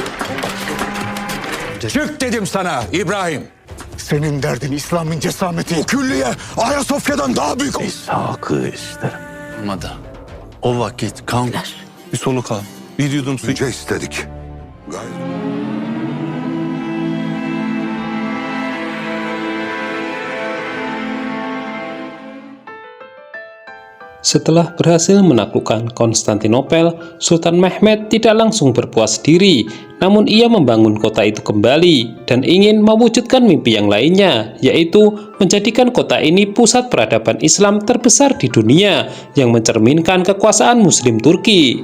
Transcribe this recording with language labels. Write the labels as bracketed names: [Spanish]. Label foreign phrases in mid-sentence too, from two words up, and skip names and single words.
[Turkish] Çık dedim sana İbrahim. Senin derdin İslam'ın cesameti. O külliye Ayasofya'dan daha büyük. Sakı isterim. Olmadı. O vakit kan. Bir soluk al. Bir yudum su. Yüce istedik. Gayet. [Indonesian] Setelah berhasil menaklukkan Konstantinopel, Sultan Mehmed tidak langsung berpuas diri, namun ia membangun kota itu kembali dan ingin mewujudkan mimpi yang lainnya, yaitu menjadikan kota ini pusat peradaban Islam terbesar di dunia yang mencerminkan kekuasaan Muslim Turki.